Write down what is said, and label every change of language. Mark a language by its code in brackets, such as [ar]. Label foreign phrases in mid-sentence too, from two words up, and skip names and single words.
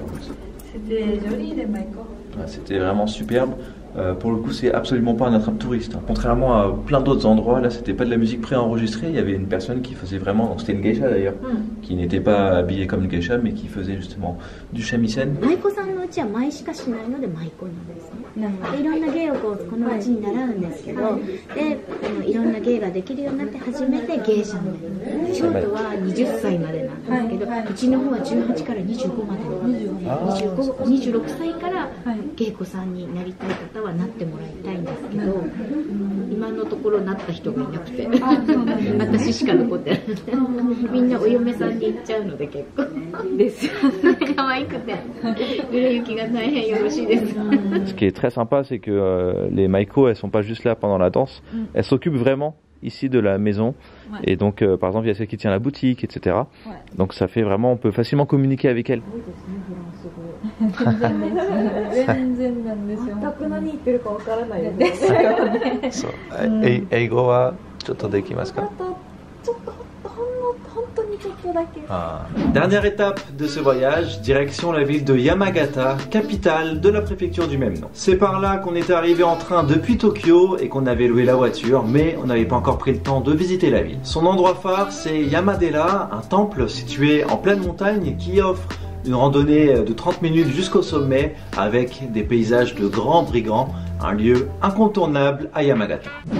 [fr] C'était joli, les Maiko. Ouais, c'était vraiment superbe. Pour le coup, c'est absolument pas un attrape-touriste. Hein. Contrairement à plein d'autres endroits, là, c'était pas de la musique préenregistrée. Il y avait une personne qui faisait vraiment, donc c'était une geisha d'ailleurs, qui n'était pas habillée comme une geisha, mais qui faisait justement du shamisen. [ja] Maiko さんのうちは舞しかしないので舞妓なんですね。でいろんな芸をこのうちに習うんですけど、でいろんな芸ができるようになって初めて芸者になる。ショートは20歳までなんですけど、うちの方は18から25までの26歳から芸妓さんになりたい方はなってもらいたいんですけど、今のところなった人がいなくて私しか残ってない。みんなお嫁さんに行っちゃうので結構ですよね。可愛くて売れ行きが大変よろしいです。 [fr] Ce qui est très sympa, c'est que les Maiko, elles sont pas juste là pendant la danse, elles s'occupent vraiment ici de la maison. Et donc, par exemple, il y a celle qui tient la boutique, etc. Donc ça fait vraiment, on peut facilement communiquer avec elles. [ja] 全然なんですよ。全く何言ってるかわからないですよね。そう。英語はちょっとできますか？ちょっと本当にちょっとだけ。 [fr] Dernière étape de ce voyage, direction la ville de Yamagata, capitale de la préfecture du même nom. C'est par là qu'on était arrivé en train depuis Tokyo et qu'on avait loué la voiture, mais on n'avait pas encore pris le temps de visiter la ville. Son endroit phare, c'est Yamadera, un temple situé en pleine montagne qui offre une randonnée de 30 minutes jusqu'au sommet avec des paysages de grands brigands, un lieu incontournable à Yamagata.